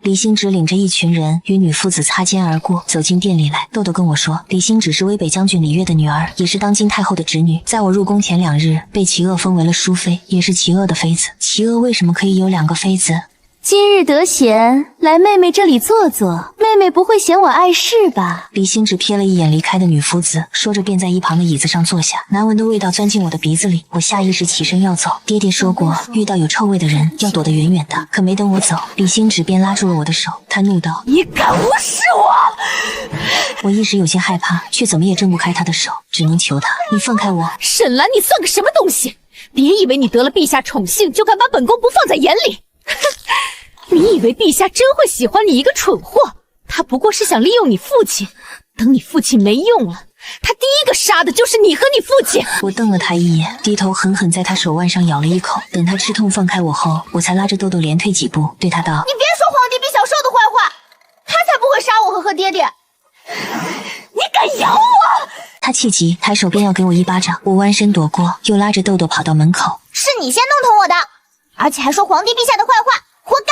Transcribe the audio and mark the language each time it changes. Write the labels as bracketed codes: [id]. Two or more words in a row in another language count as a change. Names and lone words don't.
[zh] 李星芷領着一群人與女夫子擦肩而過，走進殿裡來。豆豆跟我說，李星芷是威北將軍李樂的女兒，也是當今太後的侄女，在我入宮前2日被齊惡封為了淑妃，也是齊惡的妃子。齊惡為什麼可以有2個妃子？今日得閒，來妹妹這裡坐坐，妹妹不會嫌我礙事吧？李星芷瞥了一眼離開的女夫子，說着便在一旁的椅子上坐下。難聞的味道鑽進我的鼻子裡，我下意識起身要走。爹爹說過，遇到有臭味的人要躲得遠遠的。可沒等我走，李星芷便拉住了我的手，她怒道：“ 你敢無視我！” 我一時有些害怕，卻怎麼也掙不開她的手，只能求她：“你放開我！” 沈蘭，你算個什麼東西？別以為你得了陛下寵幸，就敢把本宮不放在眼裡。你以為陛下真會喜歡你一個蠢貨？他不過是想利用你父親，等你父親沒用了，他第一個殺的就是你和你父親。我瞪了他一眼，低頭狠狠在他手腕上咬了一口。等他吃痛放開我後，我才拉着豆豆連退幾步，對他道：“ 你別說皇帝陛小獸的壞話，他才不會殺我和爹爹。你敢咬我！” 他氣急，抬手便要給我一巴掌，我彎身躲過，又拉着豆豆跑到門口。是你先弄疼我的，而且還說皇帝陛下的壞話，活該！